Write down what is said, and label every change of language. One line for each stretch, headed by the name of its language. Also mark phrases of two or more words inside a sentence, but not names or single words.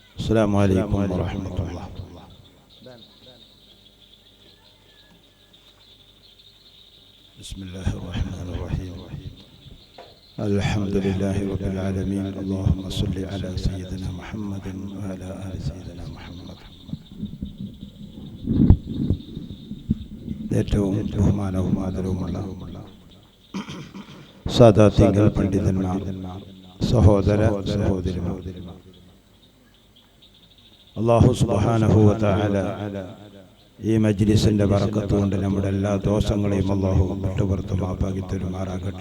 Arabic: السلام عليكم ورحمة الله. بسم الله الرحمن الرحيم. الحمد لله رب العالمين. اللهم صل على سيدنا محمد وعلى آل سيدنا محمد.
Malayalam: ഏറ്റവും ബഹുമാനവും ആദരവുമുള്ള സാദാത്യങ്ങൾ പണ്ഡിതന്മാർ, സഹോദര സഹോദരിമാർ,
Arabic: الله سبحانه وتعالى
Malayalam: ഈ മജ്ലിസിന്റെ ബറക്കത്ത് കൊണ്ട് നമ്മുടെ എല്ലാ ദോഷങ്ങളെയും അല്ലാഹു വിട്ടുപുറത്ത് മാപ്പാക്കി തരുമാറാകട്ടെ.